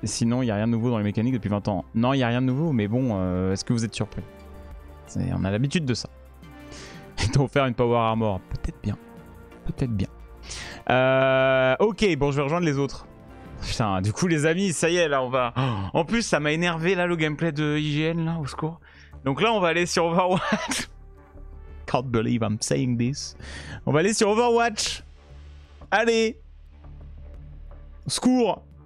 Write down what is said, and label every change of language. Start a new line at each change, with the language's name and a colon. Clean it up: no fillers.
French: Sinon, il n'y a rien de nouveau dans les mécaniques depuis 20 ans. Non, il n'y a rien de nouveau, mais bon, est-ce que vous êtes surpris? On a l'habitude de ça. Ils t'ont offert une Power Armor. Peut-être bien. Peut-être bien. Ok, bon, je vais rejoindre les autres. Putain, du coup, les amis, ça y est, là, on va... En plus, ça m'a énervé, là, le gameplay de IGN, là, au secours. Donc là, on va aller sur Overwatch.
English: Can't believe I'm saying this.
French: On va aller sur Overwatch. Allez. Secours.